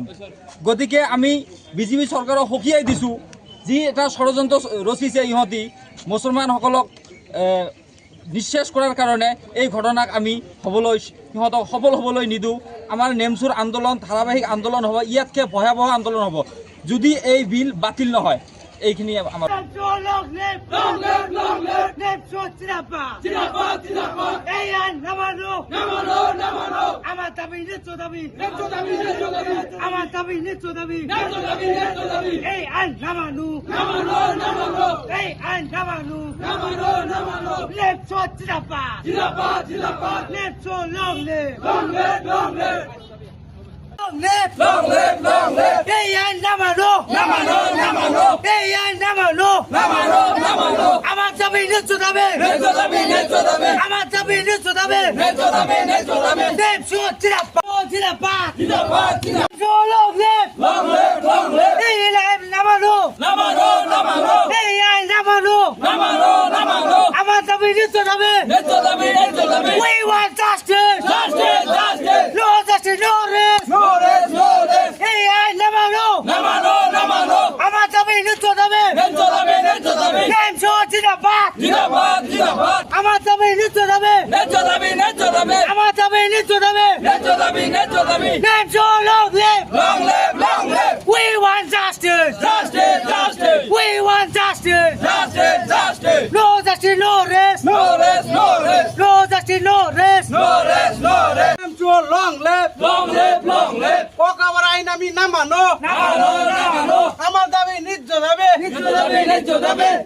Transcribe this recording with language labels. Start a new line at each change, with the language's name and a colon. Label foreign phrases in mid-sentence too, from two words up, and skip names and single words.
Assamese: গতিকে আমি বিজেপি চৰকাৰক সকীয়াই দিছোঁ, যি এটা ষড়যন্ত্ৰ ৰচিছে ইহঁতি মুছলমানসকলক নিঃশেষ কৰাৰ কাৰণে এই ঘটনাক আমি সিহঁতক সফল হ'বলৈ নিদিওঁ। আমাৰ নেমচুৰ আন্দোলন ধাৰাবাহিক আন্দোলন হ'ব, ইয়াতকৈ ভয়াৱহ আন্দোলন হ'ব যদি এই বিল বাতিল নহয়। এইখিনি আমাৰ
English: Nemso long live, Long live, long live. Nemso Tinapad. Tinapad, tinapad. Hey, I never know,
Bangla: না মানো, না মানো. আমার দাবি নিত্য দাবি, নিত্য দাবি, নিত্য দাবি. আমার দাবি নিত্য দাবি, নিত্য দাবি, নিত্য দাবি. এই আইন নামানো, না মানো, না মানো. এই আইন নামানো, না মানো, না মানো. Nemso Tinapad, Tinapad, tinapad.
English: Nemso long live, Long live, long live. long live, Long live, long live.
Bangla: এই আইন নামানো, না মানো, না মানো. এই আইন নামানো, না মানো, না মানো. আমার দাবি নিত্য দাবি, নিত্য দাবি, নিত্য দাবি. আমার দাবি নিত্য দাবি, নিত্য দাবি, নিত্য দাবি. Nemso Tinapad, Tinapad, Tinapad, tinapad.
English: Nemso long live, Long live, long live.
Bangla: এই আইন নামানো, না মানো, না মানো. এই আইন নামানো, না মানো, না মানো. আমার দাবি নিত্য দাবি, নিত্য দাবি, নিত্য দাবি.
English: we want justice, Justice, justice. no justice, no rest, No rest, no rest.
Bangla: এই আইন নামানো, না মানো, না মানো. আমার দাবি নিত্য দাবি, নিত্য দাবি, নিত্য দাবি. Nemso Tinapad, Tinapad, tinapad. আমার দাবি নিত্য দাবি, নিত্য দাবি, নিত্য দাবি. আমার দাবি নিত্য দাবি, নিত্য দাবি, নিত্য দাবি.
English: Nemso long live, Long live, long live. we want justice, Justice, justice. we want justice, Justice, justice. no justice, no rest, No rest, no rest. no justice, no rest, No rest, no rest. Nemso long live, Long live, long live.
Bangla: ওকাবার আইন আমি না মানো, না মানো, না মানো. আমার দাবি নিজ যাবে। নিত্য দাবি, নিত্য দাবি.